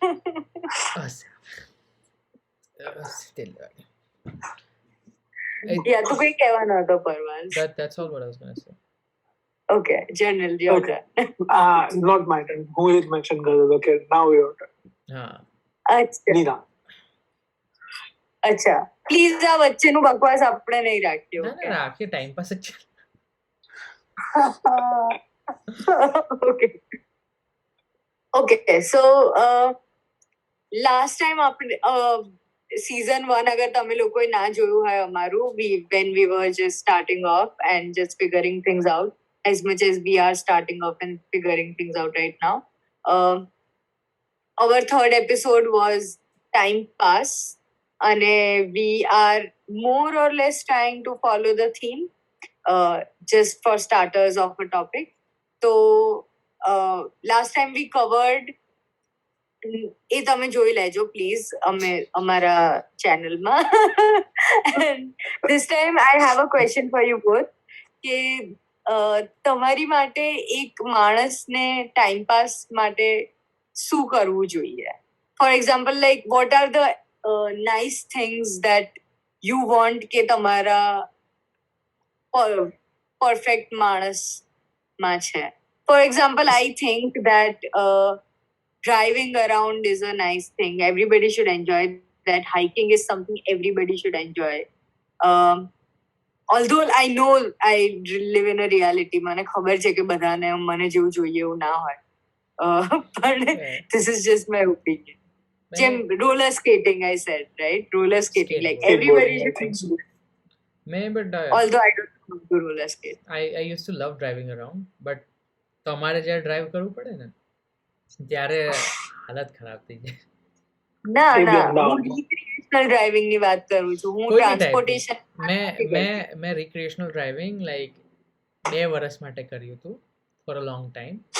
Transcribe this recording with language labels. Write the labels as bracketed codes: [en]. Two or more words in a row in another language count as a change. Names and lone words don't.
[en] Still [gu] યા તો કઈ કહેવાનો હતો પરવાલ. [en] That's all what I was going to say. Okay, general, your turn. Not my turn. Who did mention girl? Okay, now your turn. [gu] અચ્છા Nina. અચ્છા પ્લીઝ આ વચ્ચેનું બકવાસ આપણે નહીં રાખીએ. ના રાખીએ, [en] time pass [gu] જ. [en] Okay, so last time [gu] આપણે [en] season 1 [gu] અગર તમે લોકોએ ના જોયું હોય અમારું, [en] when we were just starting off and just figuring things out, as much as we are starting off and figuring things out right now, our third episode was time pass, and we are more or less trying to follow the theme, just for starters of a topic. So last time we covered, [gu] એ તમે જોઈ લેજો પ્લીઝ અમારા ચેનલમાં. [en] And this time I have a question for you both, [gu] કે તમારી માટે એક માણસને ટાઈમ પાસ માટે શું કરવું જોઈએ? [en] For example, like what are the nice things that you want [gu] કે તમારા perfect માણસમાં છે? [en] For example, I think that driving around is a nice thing. Everybody should enjoy that. Hiking is something everybody should enjoy. Although I know I live in a reality, [gu] મને ખબર છે કે બધાને મને જેવું જોઈએ એવું ના હોય. [en] But this is just my opinion. Jim, roller skating, I said, right? Roller skating, like everybody should do. But although I don't know to roller skate. I used to love driving around, but [gu] તમારે જ્યારે ડ્રાઈવ કરવું પડે ને ત્યારે હાલત ખરાબ થઈ જાય. ના હું [en] recreational driving [gu] ની વાત કરું છું. હું ટ્રાન્સપોર્ટેશન મેં [en] recreational driving like [gu] 2 વર્ષ માટે કર્યું હતું [en] for a long time.